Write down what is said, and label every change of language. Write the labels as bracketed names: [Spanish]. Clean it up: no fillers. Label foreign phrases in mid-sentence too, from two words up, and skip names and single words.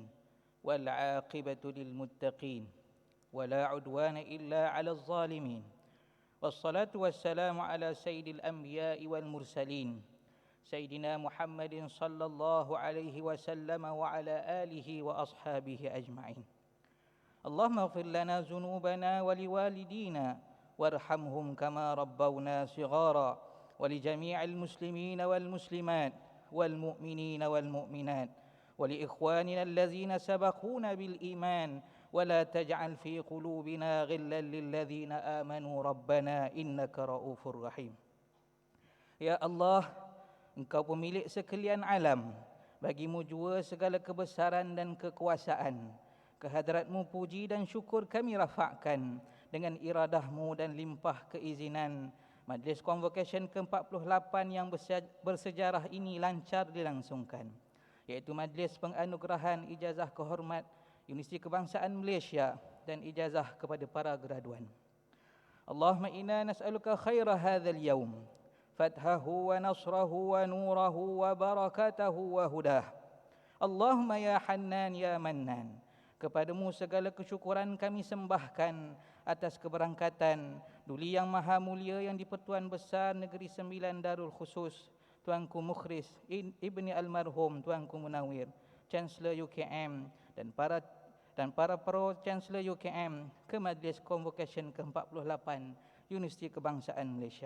[Arabic] والعاقبة للمتقين. ولا عدوان إلا على الظالمين. والصلاة والسلام على سيد الأنبياء والمرسلين. سيدنا محمد صلى الله عليه وسلم وعلى آله وأصحابه أجمعين. اللهم اغفر لنا ذنوبنا ولوالدينا وارحمهم كما ربونا صغارا. ولجميع المسلمين والمسلمات والمؤمنين والمؤمنات ولإخواننا الذين سبقونا بالإيمان ولا تجعل في قلوبنا غلا للذين آمنوا ربنا إنك رؤوف رحيم. [Malay] Ya Allah, Engkau pemilik sekalian alam, bagimu jua segala kebesaran dan kekuasaan. Kehadratmu puji dan syukur kami rafakkan dengan iradahmu dan limpah keizinan. Majlis Convocation ke-48 yang bersejarah ini lancar dilangsungkan, iaitu Majlis Penganugerahan Ijazah Kehormat Universiti Kebangsaan Malaysia dan ijazah kepada para graduan. [Arabic] اللهم إنا نسألك خير هذا اليوم فتحه ونصره ونوره وبركته وهداه. اللهم يا حنان يا منان, [Malay] kepadamu segala kesyukuran kami sembahkan atas keberangkatan Duli Yang Maha Mulia yang di-Pertuan Besar Negeri Sembilan Darul Khusus Tuanku Mukhris Ibni Almarhum Tuanku Munawir, Chancellor UKM dan para [English] Pro Chancellor [Malay] UKM ke Majlis Convocation ke-48 Universiti Kebangsaan Malaysia.